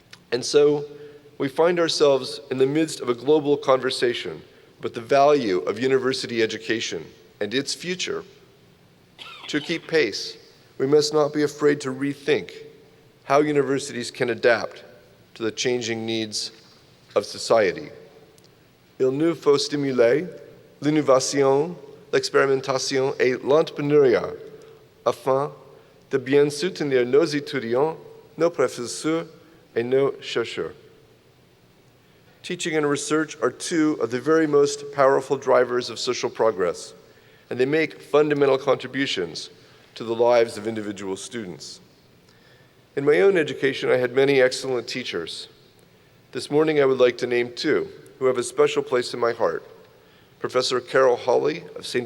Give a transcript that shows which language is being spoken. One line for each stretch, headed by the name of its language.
English: And so, we find ourselves in the midst of a global conversation about the value of university education and its future. To keep pace, we must not be afraid to rethink how universities can adapt to the changing needs of society.
French: Il nous faut stimuler l'innovation, l'expérimentation et l'entrepreneuriat afin de bien soutenir nos étudiants, nos professeurs et nos chercheurs.
English: Teaching and research are two of the very most powerful drivers of social progress, and they make fundamental contributions to the lives of individual students. In my own education, I had many excellent teachers. This morning, I would like to name two who have a special place in my heart: Professor Carol Hawley of St.